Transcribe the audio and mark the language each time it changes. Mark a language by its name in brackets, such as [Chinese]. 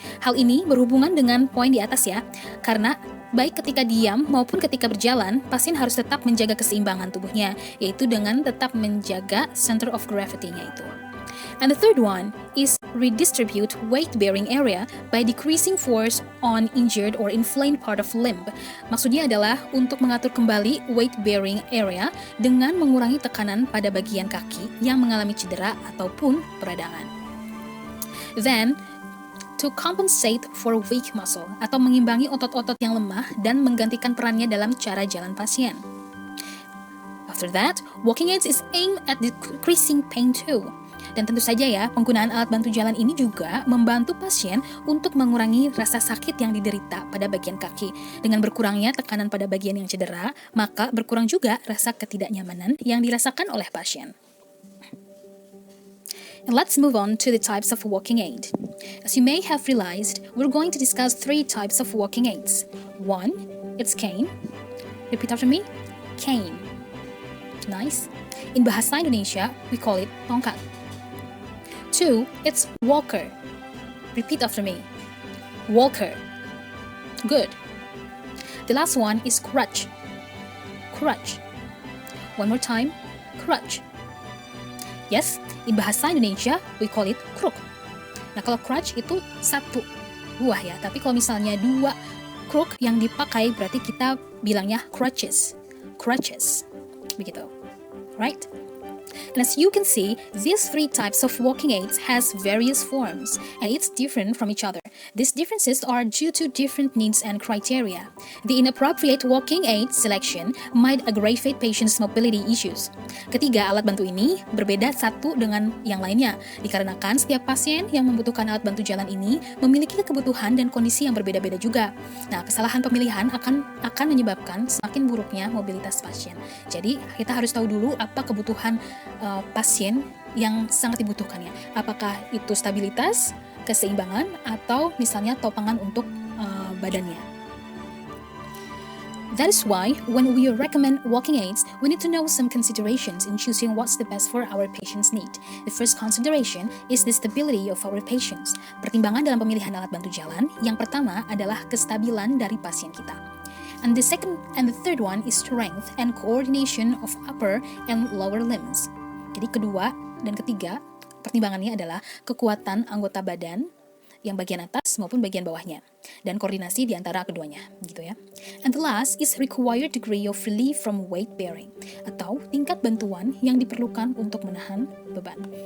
[Indonesian] Hal ini berhubungan dengan poin di atas ya, karena baik ketika diam maupun ketika berjalan, pasien harus tetap menjaga keseimbangan tubuhnya, yaitu dengan tetap menjaga center of gravity-nya itu. [English] And the third one is redistribute weight-bearing area by decreasing force on injured or inflamed part of limb. [Indonesian] Maksudnya adalah untuk mengatur kembali weight-bearing area dengan mengurangi tekanan pada bagian kaki yang mengalami cedera ataupun peradangan. [English] Then, to compensate for weak muscle [Indonesian] atau mengimbangi otot-otot yang lemah dan menggantikan perannya dalam cara jalan pasien. [English] After that, walking aids is aimed at decreasing pain too. [Indonesian] Dan tentu saja ya, penggunaan alat bantu jalan ini juga membantu pasien untuk mengurangi rasa sakit yang diderita pada bagian kaki. Dengan berkurangnya tekanan pada bagian yang cedera, maka berkurang juga rasa ketidaknyamanan yang dirasakan oleh pasien. [English] And let's move on to the types of walking aid. As you may have realized, we're going to discuss 3 types of walking aids. 1, it's cane. Repeat after me, cane. Nice. In bahasa Indonesia, we call it tongkat. 2. It's walker. Repeat after me. Walker. Good. The last one is crutch. Crutch. One more time. Crutch. Yes, in bahasa Indonesia, we call it kruk. [Indonesian] Nah, kalau crutch itu satu buah ya. Tapi kalau misalnya dua kruk yang dipakai, berarti kita bilangnya crutches. Crutches. Begitu. [English] Right? And as you can see, these three types of walking aids has various forms, and it's different from each other. These differences are due to different needs and criteria. The inappropriate walking aid selection might aggravate patients' mobility issues. [Indonesian] Ketiga, alat bantu ini berbeda satu dengan yang lainnya, dikarenakan setiap pasien yang membutuhkan alat bantu jalan ini memiliki kebutuhan dan kondisi yang berbeda-beda juga. Nah, kesalahan pemilihan akan menyebabkan semakin buruknya mobilitas pasien. Jadi, kita harus tahu dulu apa kebutuhan pasien yang sangat dibutuhkannya. Apakah itu stabilitas, keseimbangan, atau misalnya topangan untuk badannya. [English] That is why, when we recommend walking aids, we need to know some considerations in choosing what's the best for our patient's need. The first consideration is the stability of our patients. [Indonesian] Pertimbangan dalam pemilihan alat bantu jalan, yang pertama adalah kestabilan dari pasien kita. [English] And the second and the third one is strength and coordination of upper and lower limbs. [Indonesian] Jadi kedua dan ketiga pertimbangannya adalah kekuatan anggota badan yang bagian atas maupun bagian bawahnya dan koordinasi di antara keduanya, gitu ya. [English] And the last is required degree of relief from weight bearing [Indonesian] atau tingkat bantuan yang diperlukan untuk menahan beban.